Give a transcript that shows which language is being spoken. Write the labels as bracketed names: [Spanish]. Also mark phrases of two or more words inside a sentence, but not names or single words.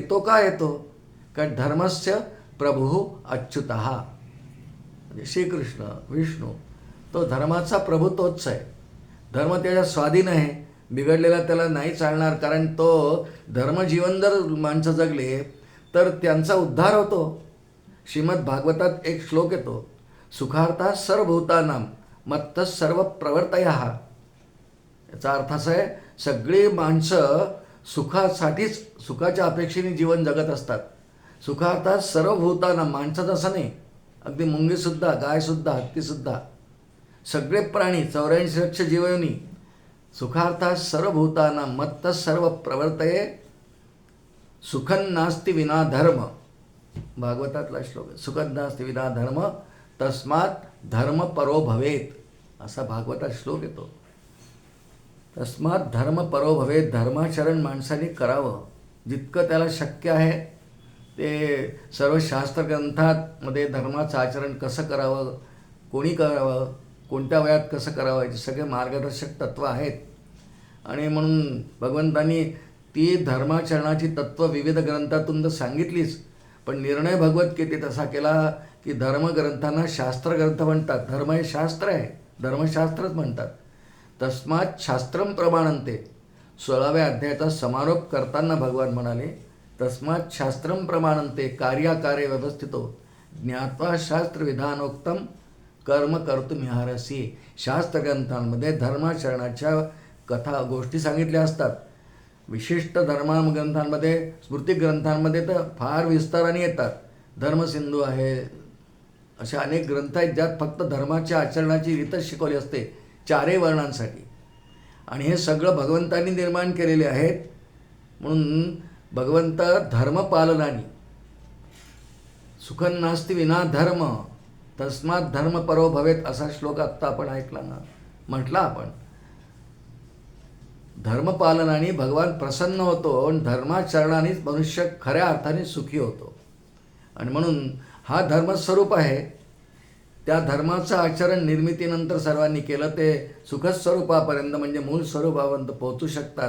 [Marathi] तो का येतो, कारण [Sanskrit] धर्मस्य प्रभू अच्युतः, [Marathi] म्हणजे श्रीकृष्ण विष्णू, तो धर्माचा प्रभू तोच आहे. धर्म त्याच्या स्वाधीन आहे, बिघडलेला त्याला नाही चालणार. कारण तो धर्मजीवन जर माणसं जगले तर त्यांचा उद्धार होतो. श्रीमद भागवतात एक श्लोक येतो, [Sanskrit] सुखार्था सर्वभूतानां मत्तः सर्व प्रवर्तयः. [Marathi] याचा अर्थ असा आहे, सगळी माणसं सुखासाठीच, सुखाच्या अपेक्षेने जीवन जगत असतात. [Sanskrit] सुखार्थात सर्वभूतानां, [Marathi] माणसाचं असं नाही, अगदी मुंगीसुद्धा, गायसुद्धा, हत्तीसुद्धा, सगळे प्राणी 84 लक्ष जीवयोनी. [Sanskrit] सुखार्थात सर्वभूतानां मत्तः सर्व प्रवर्तये सुखं नास्ति विना धर्म. [Marathi] भागवतातला श्लोक, [Sanskrit] सुखं नास्ति विना धर्म तस्मात् धर्म परो भवेत, [Marathi] असा भागवतात श्लोक येतो. [Sanskrit] तस्मात् धर्म परो भवेत, [Marathi] धर्माचरण माणसाने करावं जितकं त्याला शक्य आहे. ते सर्व शास्त्रग्रंथांमध्ये धर्माचं आचरण कसं करावं, कोणी करावं, कोणत्या वयात कसं करावं, याचे सगळे मार्गदर्शक तत्त्व आहेत. आणि म्हणून भगवंतांनी ती धर्माचरणाची तत्त्व विविध ग्रंथातून तर सांगितलीच, पण निर्णय भगवद्गीतेत असा केला की धर्मग्रंथांना शास्त्रग्रंथ म्हणतात. धर्म हे शास्त्र आहे, धर्मशास्त्रच म्हणतात. [Sanskrit] तस्मात् शास्त्रम प्रमाणन्ते, [Marathi] 16व्या अध्यायाचा समारोप करताना भगवान म्हणाले, [Sanskrit] तस्मात् शास्त्रम प्रमाणन्ते कार्याकार्य व्यवस्थितो ज्ञात्वा शास्त्रविधानोक्तम कर्म कर्तुमिहारसी. [Marathi] शास्त्रग्रंथांमध्ये धर्माचरणाच्या कथा गोष्टी सांगितल्या असतात. विशिष्ट धर्मग्रंथांमध्ये, स्मृतिग्रंथांमध्ये तर फार विस्ताराने येतात. धर्मसिंधू आहे, असे अनेक ग्रंथ आहेत ज्यात फक्त धर्माच्या आचरणाची रीतच शिकवली असते 4 वर्णांसाठी. आणि हे सगळं भगवंतांनी निर्माण केलेले आहेत. म्हणून भगवंत धर्मपालनानी, [Sanskrit] सुखं नास्ति विना धर्म तस्मात् धर्म परो भवेत, [Marathi] असा श्लोक आत्ता आपण ऐकला ना, म्हटला आपण. धर्मपालनाने भगवान प्रसन्न होतो आणि धर्माचरणानेच मनुष्य खऱ्या अर्थाने सुखी होतो. आणि म्हणून हा धर्मस्वरूप आहे. त्या धर्माचं आचरण निर्मितीनंतर सर्वांनी केलं ते सुखस्वरूपापर्यंत, म्हणजे मूळ स्वरूपापर्यंत पोहोचू शकतात.